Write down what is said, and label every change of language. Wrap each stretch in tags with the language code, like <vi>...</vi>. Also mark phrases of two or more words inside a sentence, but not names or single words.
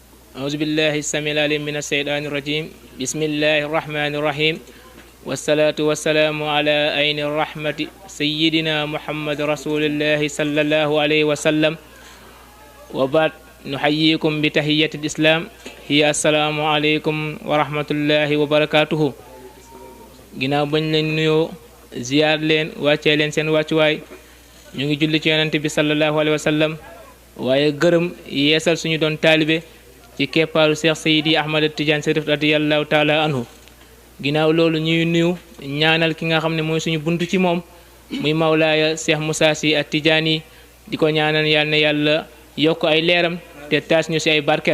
<ar>أعوذ بالله السميع العليم من الشيطان الرجيم بسم الله الرحمن الرحيم والصلاة والسلام على عين الرحمة سيدنا محمد رسول الله صلى الله عليه وسلم وبعد نحييكم بتحية الإسلام هي السلام عليكم ورحمة الله وبركاته</ar> <wo>ginnaaw bañ leen nuyoo ziyaar leen wàccee leen seen wàccuwaay ñu ngi julli ci yonent bi</wo> <ar>صلى الله عليه وسلم</ar> <wo>waaye gërëm yeesal suñu doon taalibe ci keppaaru Cheikh Seydi Ahmad Tidiane Chérif</wo> <ar>رضي الله تعالى عنه</ar> <wo>ginnaaw loolu ñuy nuyu ñaanal ki nga xam ne mooy suñu buntu ci moom muy mawlaaya Cheikh Moussa Sy at-Tidiane di ko ñaanal yal na yàlla yokk ay leeram te taas ñu si ay barkeem</wo>